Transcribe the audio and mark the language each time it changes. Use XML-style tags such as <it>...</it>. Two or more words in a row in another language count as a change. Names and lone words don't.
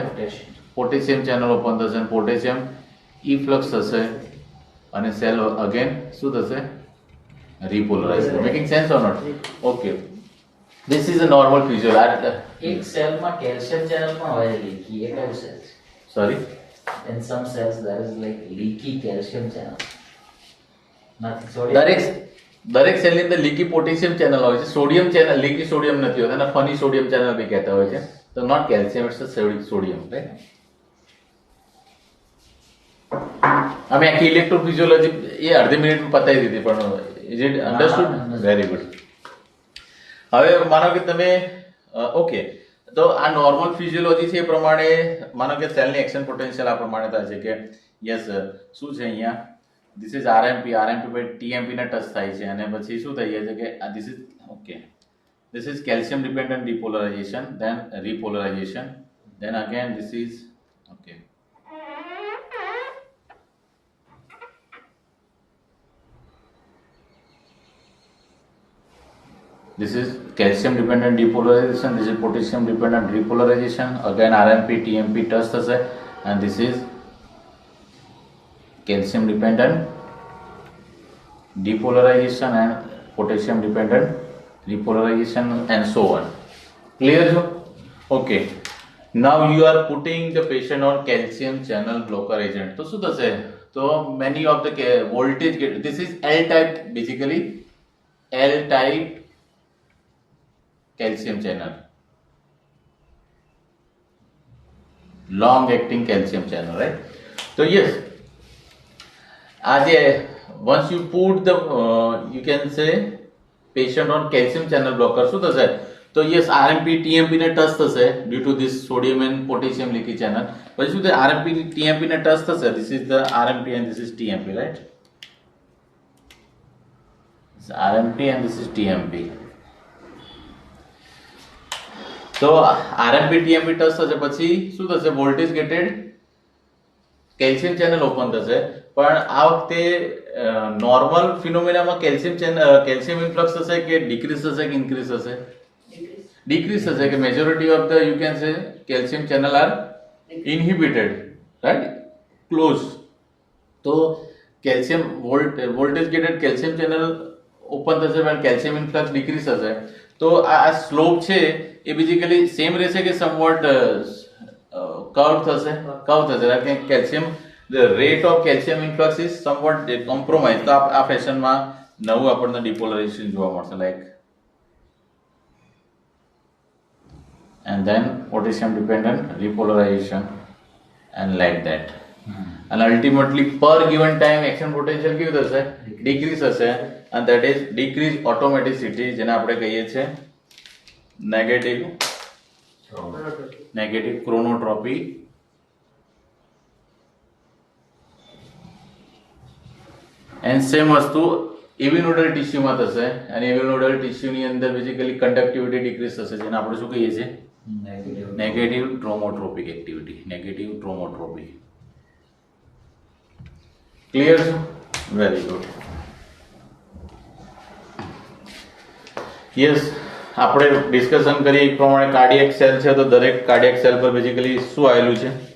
<en>potassium channel open</en> <gu>થશે અને</gu> <en>potassium efflux</en> <gu>થશે અને</gu> <en>cell again</en> <gu>શું થશે?</gu> <en>Repolarize. Making sense or not? Okay, this is a normal physiology.</en> <gu>એક સેલમાં</gu> <en>calcium channel</en> <gu>પણ હોય લીકી. એ કયું સેલ? સોરી,</gu> <en>In some cells there is like leaky calcium channel. Nothing sodium.</en> <gu>દરેક સેલની અંદર</gu> <en>leaky potassium channel</en> <gu>હોય છે.</gu> <en>sodium channel, leaky sodium</en> <gu>નથી હોતા અને</gu> <en>funny sodium channel</en> <gu>બી કહેતા હોય છે.</gu> <en>તો not calcium, it's sodium, right?</en> <gu>અમે આખી ઇલેક્ટ્રોફિઝિયોલોજી એ અડધી મિનિટમાં પતાવી દીધી, પણ</gu> <en>is it understood? Very good.</en> <gu>હવે માનો કે તમે ઓકે, તો આ</gu> <en>normal physiology</en> <gu>છે એ પ્રમાણે માનો કે સેલની</gu> <en>action potential</en> <gu>આ પ્રમાણે થાય છે કે યસ શું છે અહીંયા?</gu> <en>this is RMP by TMP ને ટચ</en> <gu>થાય છે અને પછી શું થઈ જાય છે કે</gu> <en>this is okay, this is calcium dependent depolarization, then repolarization, then again this is okay. This is calcium dependent depolarization, this is potassium dependent repolarization, again RMP TMP touch થશે and this is calcium dependent depolarization and potassium dependent repolarization and so on. Clear jo? Okay. Now you are putting the patient on calcium channel blocker agent.</en> <gu>તો શું થશે?</gu> <en>તો many of the voltage get, this is L type, basically L type calcium channel, long acting calcium channel, right? So yes, once you put the you can say patient on calcium channel blocker,</en> <gu>શું થશે?</gu> <en>તો yes, RMP TMP ને ટચ થશે due to this sodium and potassium leaky channel.</en> <gu>પછી શું થાય? RMP TMP ને ટચ થશે.</gu> <en>This is the RMP and this is TMP, right? This is RMP and this is TMP.</en> <gu>તો</gu> <en>RMP TMP touch</en> <gu>થશે પછી શું થશે?</gu> <en>voltage gated calcium channel open</en> <gu>થશે. પણ આ વખતે નોર્મલ ફિનોમિનામાં</gu> <en>calcium influx</en> <gu>થશે કે ડિક્રીઝ થશે કે ઇન્ક્રીઝ થશે?</gu> <en>ડિક્રીઝ</en> <gu>થશે કે</gu> <en>majority of the you can say calcium channel are inhibited, right?</en> <gu>ક્લોઝ. તો</gu> <en>calcium voltage gated calcium channel open</en> <gu>થશે પણ</gu> <en>calcium influx decrease</en> <gu>થશે. તો આ સ્લોપ છે એ બેઝિકલી સેમ રહેશે કે સમવોટ કર્વ થશે?</gu> <en>કર્વ થશે. કેલ્શિયમ the rate of calcium influx is somewhat compromised.</en> <gu>તો આ ફેશનમાં નવું આપણને ડિપોલરાઇઝેશન જોવા મળશે.</gu> <en>લાઈક and then potassium dependent repolarization and like that. And ultimately per given time action potential</en> <gu>કેવું થશે</gu> <en>decrease થશે and that is decrease automaticity</en> <gu>જેને આપણે કહીએ છીએ</gu> <en>negative chronotropy</en> <gu>and same વસ્તુ એવિનોડલ ટિશ્યુમાં થશે અને એવિનોડલ ટિશ્યુની અંદર બેઝિકલી કન્ડક્ટિવિટી ડિક્રીઝ થશે જેને આપણે શું કહીએ છીએ</gu> <en>negative dromotropic activity negative dromotropy</en> <gu>ક્લિયર છે</gu> <en>very good yes</en> <gu>આપણે ડિસ્કશન કરીએ એ પ્રમાણે</gu> <en>cardiac cell</en> <gu>છે તો દરેક</gu> <en>cardiac cell</en> <gu>પર બેઝિકલી શું આવેલું છે</gu>